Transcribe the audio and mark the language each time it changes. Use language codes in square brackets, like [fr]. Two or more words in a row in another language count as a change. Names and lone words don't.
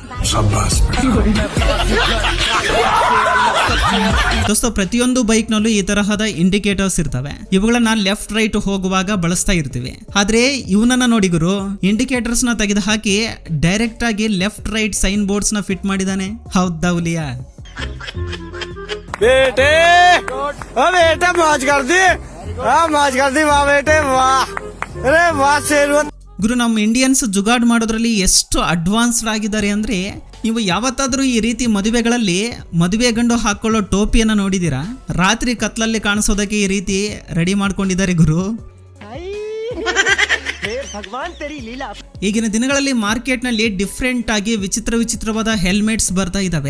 [kn] ದೋಸ್ತ, ಪ್ರತಿಯೊಂದು ಬೈಕ್ ನಲ್ಲೂ ಈ ತರಹದ ಇಂಡಿಕೇಟರ್ಸ್ ಇರ್ತವೆ. ಇವುಗಳನ್ನ [en] left right [kn] ಹೋಗುವಾಗ ಬಳಸ್ತಾ ಇರ್ತೀವಿ. ಆದ್ರೆ ಇವನನ್ನ ನೋಡಿ ಗುರು, ಇಂಡಿಕೇಟರ್ಸ್ ನ ತೆಗೆದು ಹಾಕಿ ಡೈರೆಕ್ಟ್ ಆಗಿ [en] left right sign boards [kn] ನ ಫಿಟ್ ಮಾಡಿದಾನೆ. ಹೌದಾ ಹುಲಿಯಾ? [hi] बेटे बेटे मौज कर दी, मौज कर दी, वाह बेटे वाह, अरे वाह शेर. [kn] ಗುರು, ನಮ್ಮ ಇಂಡಿಯನ್ಸ್ ಜುಗಾಡ್ ಮಾಡೋದ್ರಲ್ಲಿ ಎಷ್ಟು ಅಡ್ವಾನ್ಸ್ಡ್ ಆಗಿದ್ದಾರೆ ಅಂದ್ರೆ, ನೀವು ಯಾವತ್ತಾದ್ರೂ ಈ ರೀತಿ ಮದುವೆಗಳಲ್ಲಿ ಮದುವೆ ಗಂಡು ಹಾಕೊಳ್ಳೋ ಟೋಪಿಯನ್ನ ನೋಡಿದೀರಾ? ರಾತ್ರಿ ಕತ್ಲಲ್ಲಿ ಕಾಣಿಸೋದಕ್ಕೆ ಈ ರೀತಿ ರೆಡಿ ಮಾಡ್ಕೊಂಡಿದ್ದಾರೆ ಗುರು. ಈಗಿನ ದಿನಗಳಲ್ಲಿ ಮಾರ್ಕೆಟ್ ನಲ್ಲಿ ಡಿಫ್ರೆಂಟ್ ಆಗಿ ವಿಚಿತ್ರವಾದ ಹೆಲ್ಮೆಟ್ಸ್ ಬರ್ತಾ ಇದಾವೆ.